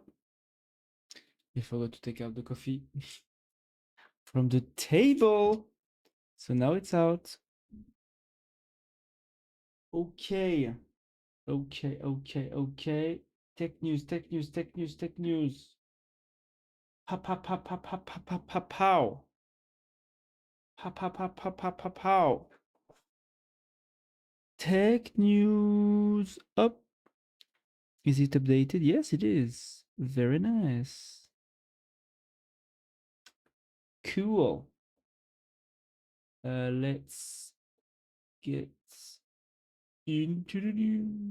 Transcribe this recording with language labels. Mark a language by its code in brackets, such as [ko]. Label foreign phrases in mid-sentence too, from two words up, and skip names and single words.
[en] I forgot to take out the coffee from the table. So now it's out. Okay. Okay, okay, okay. Tech news, tech news, tech news, tech news. Pa pa pa pa pa pa pa pa pow. Pa pa pa pa pa pa pow. Tech news up. Is it updated? Yes, it is. Very nice. Cool. Let's get into the news.